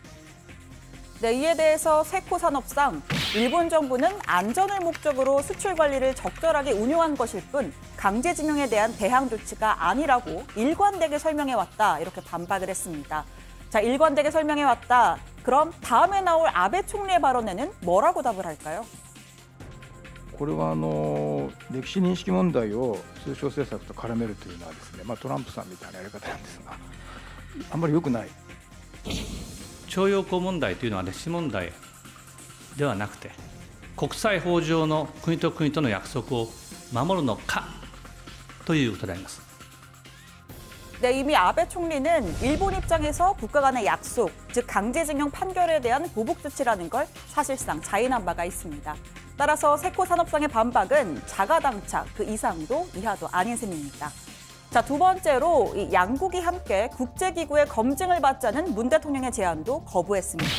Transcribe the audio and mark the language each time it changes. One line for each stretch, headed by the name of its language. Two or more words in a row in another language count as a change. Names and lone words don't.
Korean: 네, 이에 대해서 세코 산업상 일본 정부는 안전을 목적으로 수출 관리를 적절하게 운용한 것일 뿐 강제징용에 대한 대항 조치가 아니라고 일관되게 설명해왔다. 이렇게 반박을 했습니다. 자, 일관되게 설명해왔다. 그럼 다음에 나올 아베 총리의 발언에는 뭐라고 답을 할까요?
Japanese: これは歴史認識問題を通商政策と絡めるというのはですね、トランプさんみたいなやり方なんですが、あんまり良くない。徴用工問題というのは歴史問題ではなくて、国際法上の国と国との約束を守るのかということであります。
Korean: 네, 이미 아베 총리는 일본 입장에서 국가 간의 약속, 즉 강제징용 판결에 대한 보복 조치라는 걸 사실상 자인한 바가 있습니다. 따라서 세코 산업상의 반박은 자가당착, 그 이상도 이하도 아닌 셈입니다. 자, 두 번째로 이 양국이 함께 국제기구의 검증을 받자는 문 대통령의 제안도 거부했습니다.